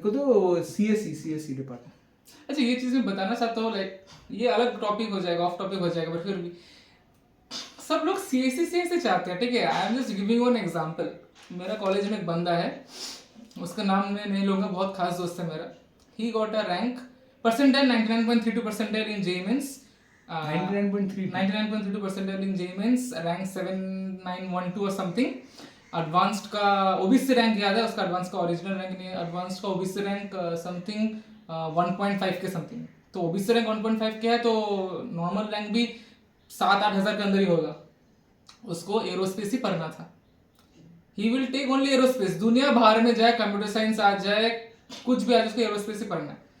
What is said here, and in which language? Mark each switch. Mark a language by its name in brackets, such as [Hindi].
[Hindi] को तो CSC department. अच्छा ये चीज मैं बताना चाहता हूँ, लाइक ये अलग टॉपिक हो जाएगा, ऑफ टॉपिक हो जाएगा, बट फिर भी सब लोग सीएससी चाहते हैं, ठीक है। [English] I am just giving one example. [Hindi] मेरा कॉलेज में एक बंदा है, उसका नाम मैं नहीं लूंगा, बहुत खास दोस्त है मेरा। [English] He got a rank percentile 99.32 percentile in JEE Mains, 99.32 percentile in JEE Mains, rank 7912 or something। [Hindi] Advanced का ओबीसी रैंक याद है उसका, एडवांस का ओरिजिनल रैंक नहीं है, एडवांस का ओबीसी रैंक समथिंग 1.5 के समथिंग। तो ओबीसी रैंक 1.5 के है तो नॉर्मल रैंक भी 7-8 हज़ार के अंदर ही होगा। उसको एरोस्पेस ही पढ़ना था। [English] he will take only aerospace, [Hindi] दुनिया बाहर में जाए, कंप्यूटर साइंस आ जाए, कुछ भी आ जाए, उसको एरोस्पेस ही पढ़ना है।